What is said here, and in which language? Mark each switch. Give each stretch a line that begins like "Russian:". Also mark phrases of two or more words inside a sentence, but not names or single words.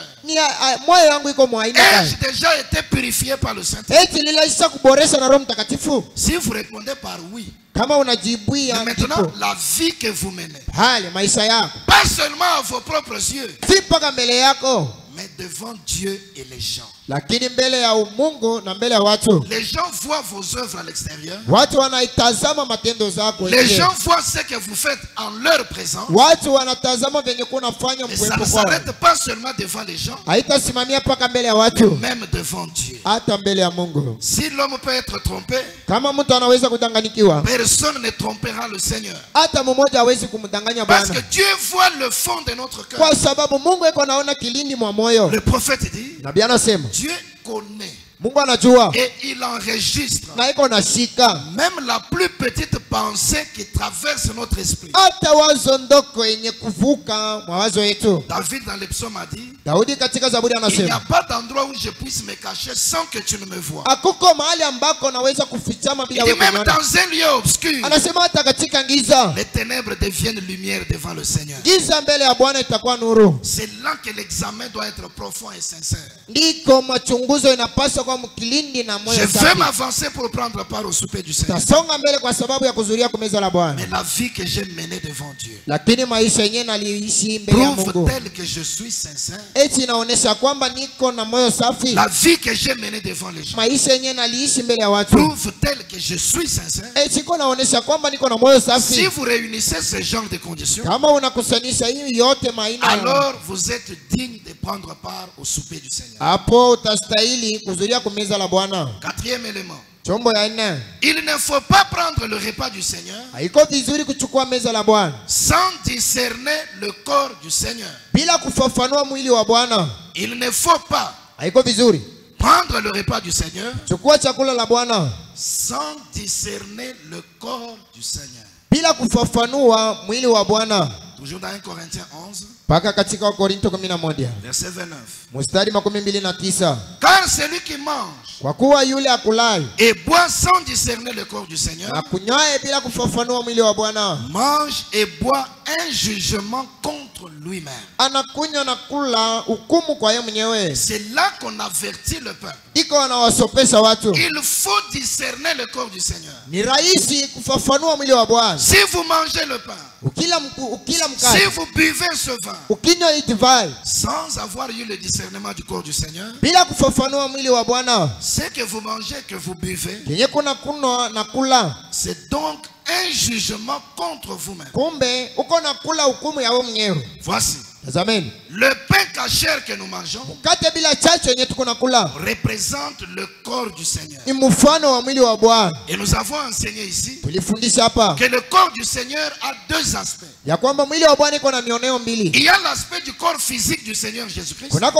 French: Ai-je déjà été purifié par le Saint-Esprit? Si vous répondez par oui, maintenant la vie que vous menez, pas seulement à vos propres yeux, mais devant Dieu et les gens.
Swahili: Lakini mbele ya Mungu na mbele ya watu.
French: Les gens voient vos œuvres à l'extérieur.
Swahili: Watu wanaitazama matendo zako.
French: Les gens voient ce que vous faites en leur présence.
Swahili: Watu wanatazama venye kunafanya mkwepo kwao.
French: Ça ne s'arrête pas seulement devant les gens.
Swahili: Haitasimamia paka mbele ya watu.
French: Même devant Dieu.
Swahili: Hata mbele ya Mungu.
French: Si l'homme peut être trompé,
Swahili: kama mtu anaweza kudanganyikiwa,
French: personne ne trompera le Seigneur.
Swahili: Hata mmoja hawezi kumdanganya Bwana.
French: Parce que Dieu voit le fond de notre cœur.
Swahili: Kwa sababu Mungu yuko anaona kilindi mwa moyo.
French: Le prophète dit,
Swahili: Nabii anasema,
French: Dieu connaît.
Swahili: Mungu anajua.
French: Et il enregistre.
Swahili: Na iko nashika.
French: Même la plus petite pensée qui traverse notre esprit.
Swahili: Hata wazo ndoko yenye kuvuka mawazo yetu.
French: David dans le psaume a dit,
Swahili: Daudi katika Zaburi anasema,
French: il n'y a pas d'endroit où je puisse me cacher sans que tu ne me vois.
Swahili: Hakuko mahali ambako naweza kufichama bila wewe kuona.
French: Même dans un lieu obscur.
Swahili: Anasema hata katika giza.
French: Les ténèbres deviennent lumière devant le Seigneur.
Swahili: Giza mbele ya Bwana itakuwa nuru.
French: C'est là que l'examen doit être profond et sincère.
Swahili: Ndiko machunguzo inapaswa kwa mkilindi na moyo safi.
French: Je veux m'avancer pour prendre part au souper du Seigneur.
Swahili: Tasonga mbele kwa sababu ya kuzuria kumeza la Bwana.
French: Mais la vie que j'ai menée devant Dieu.
Swahili: Lakini maisha yenyewe naliishi mbele ya Mungu.
French: Prouve tel que je suis sincère.
Swahili: Eti inaonesha kwamba niko na moyo safi.
French: La vie que j'ai menée devant les gens.
Swahili: Maisha yenyewe naliishi mbele ya watu.
French: Prouve tel que je suis sincère.
Swahili: Eti iko naonesha kwamba niko na moyo safi.
French: Si vous réunissez ce genre de conditions,
Swahili: kama unakusanisha hii yote maina,
French: alors vous êtes digne de prendre part au souper du Seigneur.
Swahili: Hapo utastahili kuzuria kumeza la Bwana.
French: Quatrième élément.
Swahili: Chombo ya nne.
French: Il ne faut pas prendre le repas du Seigneur
Swahili: haiko vizuri kuchukua meza la Bwana
French: sans discerner le corps du Seigneur.
Swahili: Bila kufafanua mwili wa Bwana.
French: Il ne faut pas
Swahili: haiko vizuri
French: prendre le repas du Seigneur
Swahili: chukua chakula la Bwana
French: sans discerner le corps du Seigneur.
Swahili: Bila kufafanua mwili wa Bwana.
French: Toujours dans 1 Corinthiens 11.
Swahili: Paka katika Wakorintho 11.
French: Verset 29.
Swahili: Mstari 29.
French: Car celui qui mange
Swahili: kwa kuwa yule akulaye
French: et boit sans discerner le corps du Seigneur,
Swahili: akunywaye bila kufafanua mwili wa Bwana,
French: mange et boit un jugement contre lui-même.
Swahili: Anakunywa na kula hukumu kwa yeye mwenyewe.
French: C'est là qu'on avertit le peuple.
Swahili: Iko anawasopesa watu.
French: Il faut discerner le corps du Seigneur.
Swahili: Ni rahisi kufafanua mwili wa Bwana.
French: Si vous mangez le pain,
Swahili: ukila mkate,
French: si vous buvez ce vin,
Swahili: ukinywa divai,
French: sans avoir eu le discernement du corps du Seigneur,
Swahili: bila kufafanua mwili wa Bwana,
French: ce que vous mangez, que vous buvez,
Swahili: yenye kuna kunywa na kula,
French: c'est donc un jugement contre vous-même.
Swahili: Kumbe uko na kula hukumu ya wewe mwenyewe.
French: Voici. Amen. Le pain cachère que nous mangeons représente le corps du Seigneur. Et nous avons enseigné ici que le corps du Seigneur a deux aspects. Il y a l'aspect du corps physique du Seigneur Jésus-Christ.